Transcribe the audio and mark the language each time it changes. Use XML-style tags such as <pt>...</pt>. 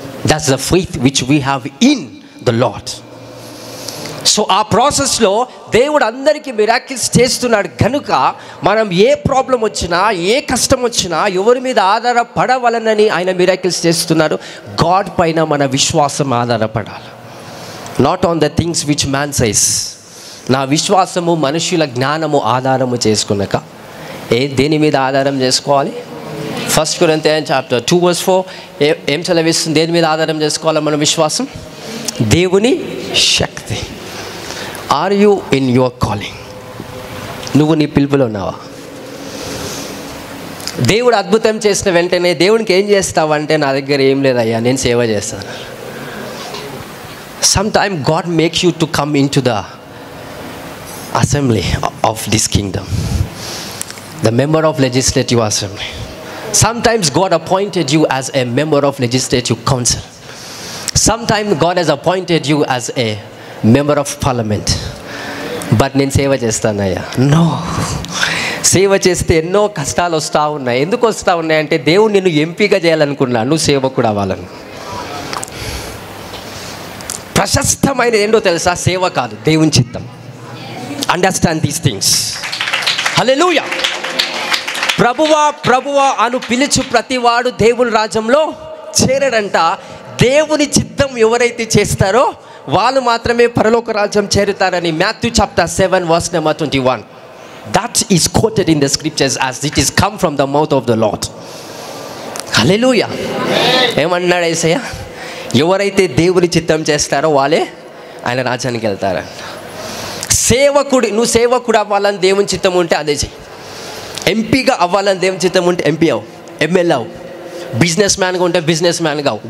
<en>That's the faith which we have in the Lord.</en> <te>So ఆ ప్రాసెస్లో దేవుడు అందరికీ మిరాకిల్స్ చేస్తున్నాడు కనుక మనం ఏ ప్రాబ్లం వచ్చినా, ఏ కష్టం వచ్చినా ఎవరి మీద ఆధారపడవలనని ఆయన మిరాకిల్స్ చేస్తున్నారు.</te> <en>God</en> <te>పైన మన విశ్వాసం ఆధారపడాలి,</te> <en>Not on the things which man says.</en> <te>నా విశ్వాసము మనుషుల జ్ఞానము ఆధారము చేసుకున్నాక దేని మీద ఆధారం చేసుకోవాలి? 1 Corinthians chapter 2 verse 4 ఏం చదివిస్తుంది? దేని మీద ఆధారం చేసుకోవాలి మన విశ్వాసం? దేవుని శక్తి.</te> <en>Are you in your calling?</en> <te>నువ్వు నీ పిలుపులో ఉన్నావా? దేవుడు అద్భుతం చేసిన వెంటనే దేవునికి ఏం చేస్తావంటే నా దగ్గర ఏం లేదయ్యా, నేను సేవ చేస్తాను.</te> <en>Sometime God makes you to come in to the assembly of this kingdom, the member of legislative assembly. Sometimes God appointed you as a member of legislative council. Sometimes God has appointed you as a member of parliament. But</en> <te>నేను సేవ చేస్తానయ్యా.</te> <en>No.</en> <te>సేవ చేస్తే ఎన్నో కష్టాలు వస్తూ ఉన్నాయి. ఎందుకు వస్తూ ఉన్నాయంటే దేవుడు నిన్ను ఎంపిక చేయాలనుకున్నాడు, నువ్వు సేవకుడు అవ్వాలని. ప్రశస్తమైన ఏంటో తెలుసా? సేవ కాదు, దేవుని చిత్తం.</te> <en>Understand these things.</en> <te>హల్లెలూయా. ప్రభువా ప్రభువా అను పిలుచు ప్రతివాడు దేవుని రాజ్యంలో చేరడంట. దేవుని చిత్తం ఎవరైతే చేస్తారో వాళ్ళు మాత్రమే పరలోక రాజ్యం చేరుతారని Matthew chapter 7 verse number 21.</te> <en>That is quoted in the scriptures as it is come from the mouth of the Lord.</en> <te>హల్లెలూయా. ఏమన్నాడు యేసయ్య? ఎవరైతే దేవుని చిత్తం చేస్తారో వాళ్ళే ఆయన రాజ్యానికి వెళ్తారు. సేవకుడు, నువ్వు సేవకుడు అవ్వాలని దేవుని చిత్తం ఉంటే అదే చెయ్యి. ఎంపీగా అవ్వాలని దేవుని చిత్తం ఉంటే ఎంపీ అవు, ఎమ్మెల్యే అవు. బిజినెస్ మ్యాన్గా ఉంటే బిజినెస్ మ్యాన్గా అవు.</te>